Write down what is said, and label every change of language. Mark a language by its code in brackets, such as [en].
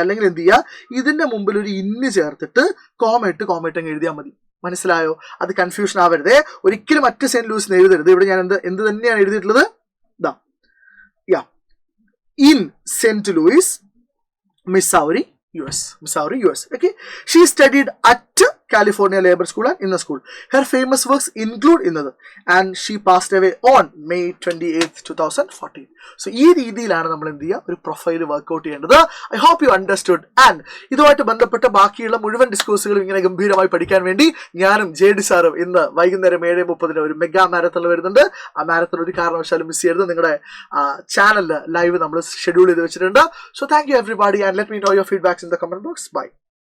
[ml] അല്ലെങ്കിൽ എന്ത് ചെയ്യുക, ഇതിന്റെ മുമ്പിൽ ഒരു ഇന്ന് ചേർത്തിട്ട് കോമയിട്ട് അങ്ങ് എഴുതിയാൽ മതി. മനസ്സിലായോ? അത് കൺഫ്യൂഷൻ ആവരുതേ. ഒരിക്കലും മറ്റ് സെന്റ് ലൂയിസ് എഴുതരുത്. ഇവിടെ ഞാൻ എന്ത് തന്നെയാണ് എഴുതിയിട്ടുള്ളത്? [en] In Saint Louis, Missouri, US. Okay. She studied at California Labor School and Inner School. Her famous works include Inner, and she passed away on May 28th, 2014. [ml] So, ഈ രീതിയിലാണ് നമ്മൾ എന്ത് ചെയ്യുക, ഒരു പ്രൊഫൈൽ വർക്ക്ഔട്ട് ചെയ്യേണ്ടത്. [en] I hope you understood. [ml] And ഇതുമായിട്ട് ബന്ധപ്പെട്ട ബാക്കിയുള്ള മുഴുവൻ ഡിസ്കോഴ്സുകളും ഇങ്ങനെ ഗംഭീരമായി പഠിക്കാൻ വേണ്ടി ഞാനും JD സാറും ഇന്ന് വൈകുന്നേരം 7:30 ഒരു മെഗാ മാരത്തൺ വരുന്നുണ്ട്. ആ മാരത്തൺ ഒരു കാരണവശാലും മിസ് ചെയ്യരുത്. നിങ്ങളുടെ ചാനലിൽ ലൈവ് നമ്മൾ ഷെഡ്യൂൾ ചെയ്ത് വെച്ചിട്ടുണ്ട്. [en] So thank you everybody, and let me know your feedbacks in the comment box. Bye.